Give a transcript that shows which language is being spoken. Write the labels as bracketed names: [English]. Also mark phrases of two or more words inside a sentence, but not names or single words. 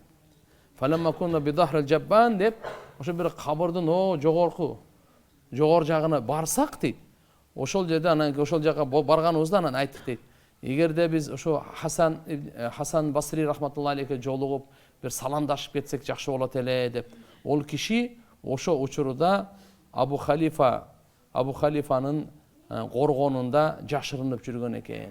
[Arabic] فلما كنا بظهر الجبان деп, [Kyrgyz] ошо бир кабырдын жогор жагына барсак дейт. Ошол жерде анан ошол жака барганыбызда анан айттык дейт. Эгерде биз ошо Хасан Басри [Arabic] رحمة الله عليه [Kyrgyz] жолугуп бир саламдашып кетсек жакшы болот эле деп. Ол киши ошо учурда Абу Халифанын коргонунда жашырынып жүргөн экен.